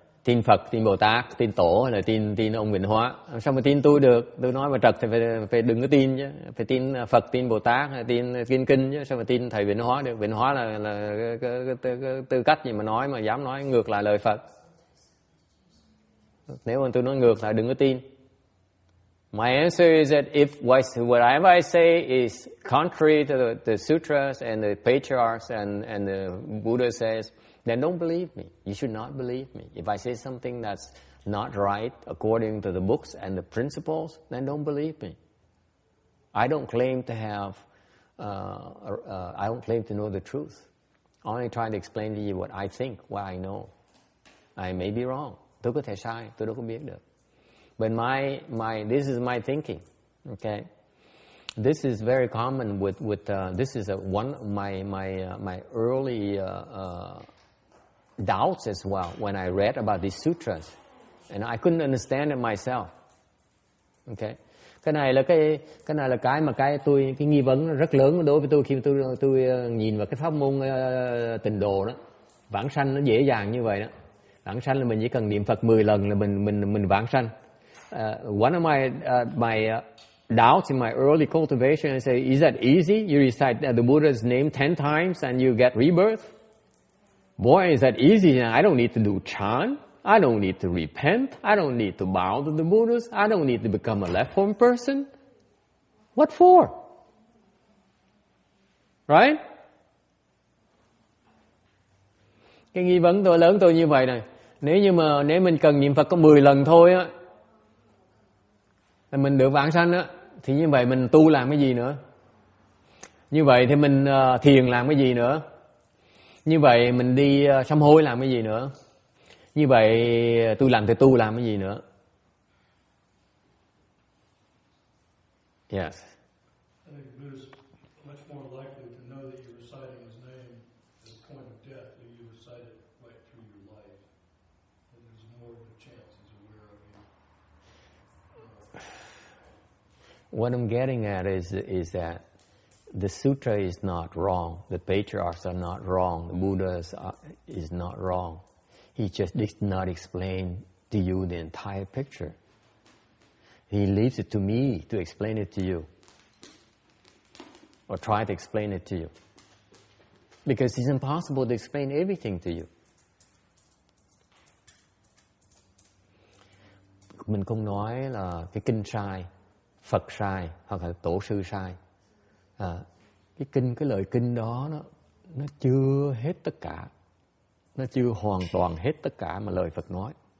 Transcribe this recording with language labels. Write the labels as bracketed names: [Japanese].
[Vietnamese] Tin Phật, tin Bồ Tát, tin Tổ hay là tin ông Vĩnh Hóa? Sao mà tin tôi được? Tôi nói mà trật thì phải đừng có tin chứ. Phải tin Phật, tin Bồ Tát, hay tin kinh chứ. Sao mà tin thầy Vĩnh Hóa được? Vĩnh Hóa là cái tư cách gì mà nói mà dám nói ngược lại lời Phật? Nếu mà tôi nói ngược lại đừng có tin. [English] My answer is that if whatever I say is contrary to the sutras and the patriarchs and the Buddha says, then don't believe me. You should not believe me. If I say something that's not right according to the books and the principles, then don't believe me. I don't claim to have, I don't claim to know the truth. I only try to explain to you what I think, what I know. I may be wrong. [Vietnamese] Tôi có thể sai, tôi đâu có biết được. [English] But this is my thinking. Okay, this is very common with this is one of my early doubts as well when I read about these sutras, and I couldn't understand it myself. [Vietnamese] Okay, cái này là cái nghi vấn rất lớn đối với tôi khi tôi nhìn vào cái pháp môn tịnh độ đó. Vãng sanh nó dễ dàng như vậy đó. Vãng sanh là mình chỉ cần niệm Phật 10 lần là mình vãng sanh. [English] One of my doubts in my early cultivation, I say, is that easy? You recite the Buddha's name 10 times and you get rebirth? Boy, is that easy? I don't need to do chant. I don't need to repent. I don't need to bow to the Buddhas. I don't need to become a left-form person. What for? Right? [Vietnamese] Cái nghi vấn lớn tôi như vậy này. Nếu mình cần niệm Phật có 10 lần thôi á, là mình được vãng sanh á, thì như vậy mình tu làm cái gì nữa? Như vậy thì mình thiền làm cái gì nữa? Như vậy mình đi sám hối làm cái gì nữa? Như vậy tôi làm thì tu làm cái gì nữa? [English] Yes. I think the Buddha's much more likely to know that you're reciting his name at the point of death than you recite it right through your life. And there's more of a chance he's aware of you. What I'm getting at is that the sutra is not wrong. The patriarchs are not wrong. The Buddha is not wrong. He just did not explain to you the entire picture. He leaves it to me to explain it to you. Or try to explain it to you. Because it's impossible to explain everything to you. [Vietnamese] Mình không nói là cái kinh sai. Phật sai hoặc là tổ sư sai. Cái lời kinh đó nó chưa hết tất cả, nó chưa hoàn toàn hết tất cả mà lời Phật nói.